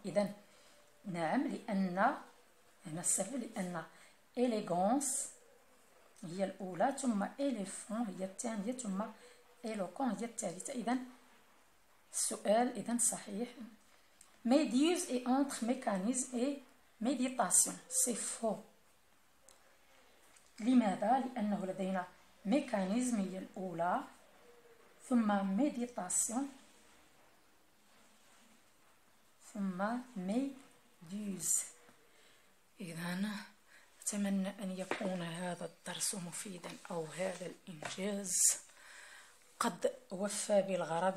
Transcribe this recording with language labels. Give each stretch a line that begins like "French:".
Arabic: إذن نعم لأن هنا السبب لأن élégance هي الأولى ثم éléphant هي الثانية ثم éloquent هي الثالثة. إذن السؤال إذن صحيح.
French: Méduse est entre mécanisme et méditation. C'est faux.
Arabic: لماذا؟ لأنه لدينا mécanisme هي الأولى ثم méditation ثم méduse. إذن أتمنى أن يكون هذا الدرس مفيدا أو هذا الإنجاز قد وفى بالغرض.